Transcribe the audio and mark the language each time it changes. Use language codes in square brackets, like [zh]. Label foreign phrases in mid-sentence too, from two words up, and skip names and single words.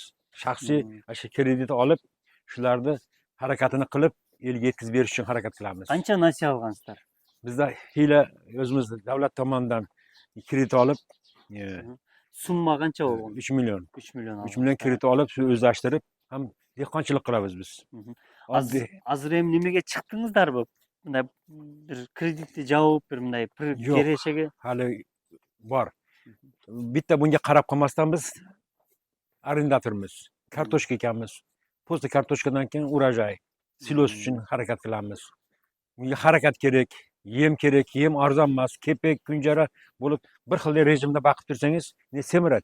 [uz] Shaxsiy shu kredit olib, shularni harakatini qilib, elga yetkazib berish uchun harakat qilamiz. Qancha nasiya olgansizlar? Bizda hiyla o'zimiz davlat tomonidan kredit olib, Summa qancha bo'lgan? 3 million. 3 million. 3 million kredit olib, shu o'zlashtirib, ham dehqonchilik qilamiz biz. [ky] Azыр эми немеге чыктыңыздарбы? Мындай бир кредитти жабып, бир мындай керешеге? [uz] Hali bor. Bitta bunga qarab qolmasdan biz arendatormiz, kartoshka ekamiz. После kartoshkadan keyin urajay, silos uchun harakat qilamiz. Bunga harakat kerak, yem kerak, yem arzon emas, kepek, kunjara bo'lib bir xil rejimda boqib tursangiz, semiradi.